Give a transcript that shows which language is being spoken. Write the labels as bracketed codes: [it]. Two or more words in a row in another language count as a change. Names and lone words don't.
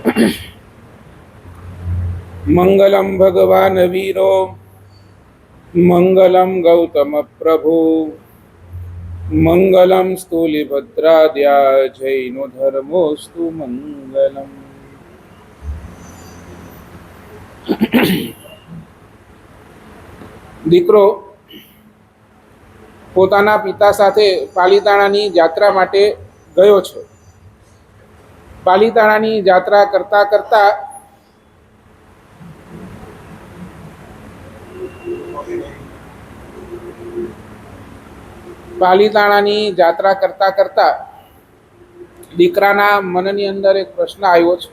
[sa] मंगलम भगवान वीरो मंगलम गौतम प्रभु मंगलम स्थूलिभद्राद्या जैनो धर्मोस्तु मंगलम। [gu] દીકરો પોતાના પિતા સાથે પાલીતાણાની જાત્રા માટે ગયો છે. પાલીતાણાની જાત્રા કરતા કરતા દીકરાના મનની અંદર એક પ્રશ્ન આવ્યો છે.